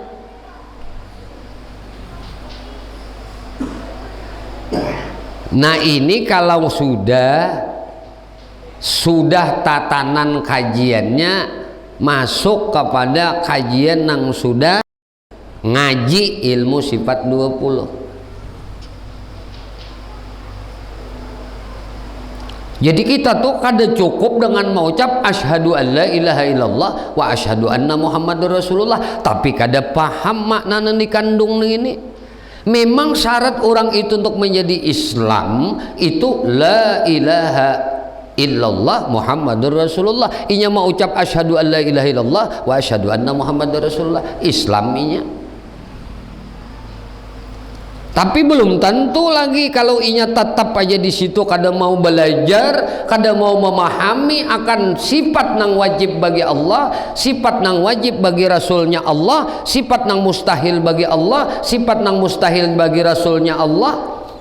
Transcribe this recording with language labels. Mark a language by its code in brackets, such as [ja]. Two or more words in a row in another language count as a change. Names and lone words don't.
[id] Nah ini kalau sudah tatanan kajiannya masuk kepada kajian yang sudah ngaji ilmu sifat 20. Jadi kita tuh kada cukup dengan mengucap [ar] أشهد أن لا إله إلا الله وأشهد أن محمدا رسول الله, [id] tapi kada paham makna yang dikandung ini. Memang syarat orang itu untuk menjadi Islam itu [ar] لا إله إلا الله محمد رسول الله. [bjn] Inya mau ucap [ar] أشهد أن لا إله إلا الله وأشهد أن محمدا رسول الله, [bjn] Islam inya. Tapi belum tentu lagi kalau inya tetap aja di situ kada mau belajar, kada mau memahami akan sifat nang wajib bagi Allah, sifat nang wajib bagi Rasulnya Allah, sifat nang mustahil bagi Allah, sifat nang mustahil bagi Rasulnya Allah.